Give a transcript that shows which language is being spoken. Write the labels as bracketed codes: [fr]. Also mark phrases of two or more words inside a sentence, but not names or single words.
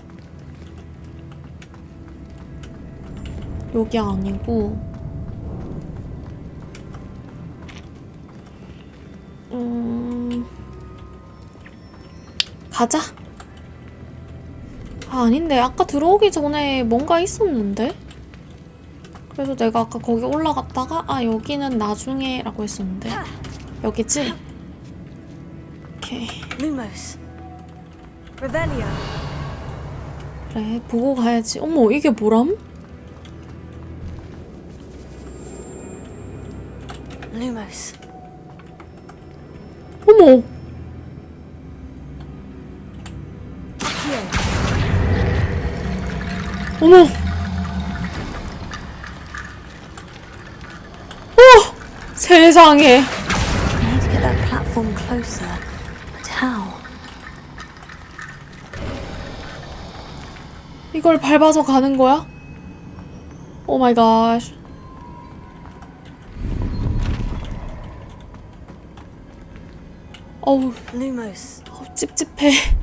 [ko] 여기 아니고, 가자. 아, 아닌데, 아까 들어오기 전에 뭔가 있었는데? 그래서 내가 아까 거기 올라갔다가, 아, 여기는 나중에 라고 했었는데. 여기지? 오케이. 오케이. [la] Lumos. Revelio. [ko] 그래, 보고 가야지. 어머, 이게 뭐람? Lumos. 어머! 어머! 세상에. [en] I need to get that platform closer. But how? [ko] 이걸 밟아서 가는 거야? [en] oh my god. [ko] 어우. Lumos. 찝찝해.